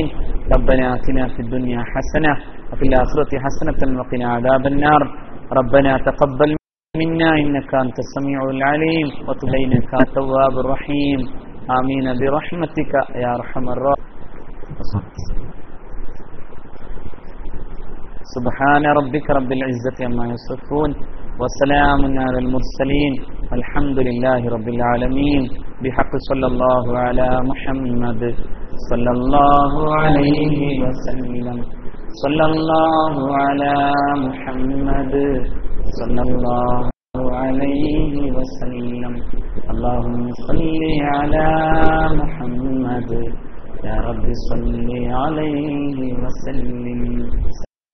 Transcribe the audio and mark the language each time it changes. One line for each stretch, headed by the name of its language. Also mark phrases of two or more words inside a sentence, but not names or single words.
Arabic: ربنا آتنا في الدنيا حسنة وفي الآخرة حسنة وقنا عذاب النار. ربنا تقبل منا إنك أنت السميع العليم وتب علينا إنك التواب الرحيم. آمين برحمتك يا أرحم الرحيم. سبحان ربك رب العزة عما يصفون وسلام على المرسلين والحمد لله رب العالمين. بحق صلى الله على محمد صلى الله عليه وسلم. صلى الله على محمد صلى الله عليه وسلم. اللهم صل على محمد يا رب صل عليه وسلم.